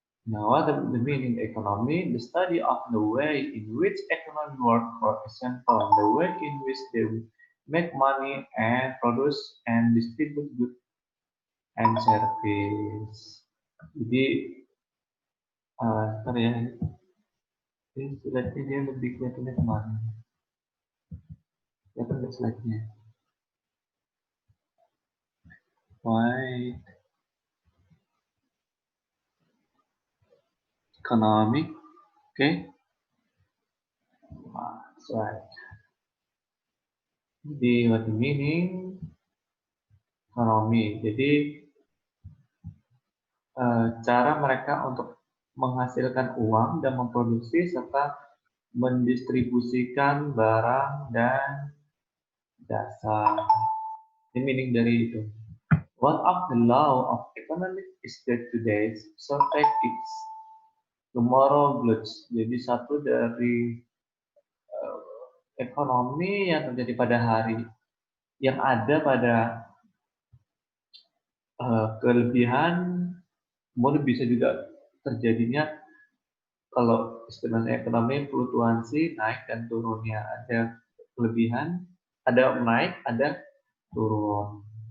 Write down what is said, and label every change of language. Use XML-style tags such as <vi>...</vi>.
<en>Now, what the meaning economy? The study of the way in which economy work, for example, the way in which they make money and produce and distribute goods and service.</en> <id>Jadi, ntar ya, ini slide-nya dia lebih kelihatannya kemana? Kelihatan nggak slide-nya?</id> <en>Right. Economic, okay? That's right. Jadi, what the meaning? Ekonomi.</en> <id>Jadi, cara mereka untuk menghasilkan uang dan memproduksi serta mendistribusikan barang dan jasa. Ini meaning dari itu.</id> <en>One of the law of economics is that today's shortage is tomorrow goods.</en> <id>Jadi satu dari ekonomi yang terjadi pada hari yang ada pada kelebihan, kemudian bisa juga terjadinya kalau istilahnya ekonomi fluktuasi naik dan turunnya, ada kelebihan, ada naik, ada turun.</id>